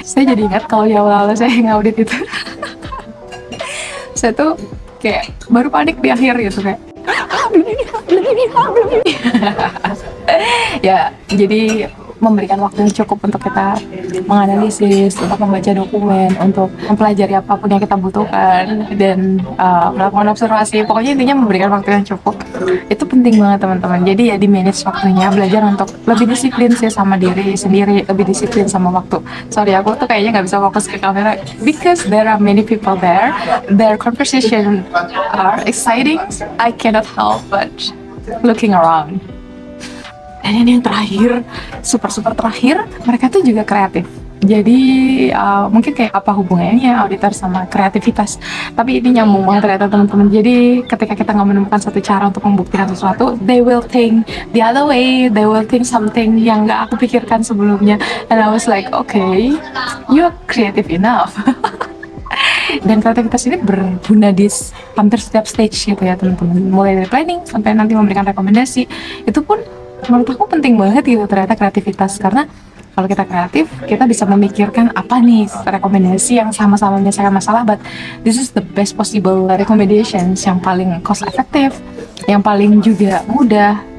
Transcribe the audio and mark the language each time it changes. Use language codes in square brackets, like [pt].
[id] Saya jadi ingat kalau ya awal-awal saya ngaudit itu saya tuh kayak baru panik di akhir gitu, kayak belum ini ya, jadi memberikan waktu yang cukup untuk kita menganalisis, untuk membaca dokumen, untuk mempelajari apapun yang kita butuhkan, dan melakukan observasi. Pokoknya intinya memberikan waktu yang cukup. Itu penting banget teman-teman. Jadi ya di manage waktunya, belajar untuk lebih disiplin sih sama diri sendiri, lebih disiplin sama waktu. Sorry, aku tuh kayaknya nggak bisa fokus ke kamera [en] because there are many people there. Their conversation are exciting. I cannot help but looking around. [id] Dan ini yang terakhir, super terakhir, mereka tuh juga kreatif. Jadi mungkin kayak apa hubungannya auditor sama kreativitas, tapi ini nyambung banget ternyata teman-teman. Jadi ketika kita nggak menemukan satu cara untuk membuktikan sesuatu, [en] they will think the other way, they will think something [id] yang nggak aku pikirkan sebelumnya. [en] And I was like, okay, you're creative enough. [id] Dan kreativitas ini berguna di hampir setiap stage gitu ya teman-teman. Mulai dari planning sampai nanti memberikan rekomendasi, itu pun menurut aku penting banget gitu ternyata kreativitas. Karena kalau kita kreatif, kita bisa memikirkan apa nih rekomendasi yang sama-sama menyelesaikan masalah, [en] but this is the best possible recommendations, [id] yang paling cost efektif, yang paling juga mudah.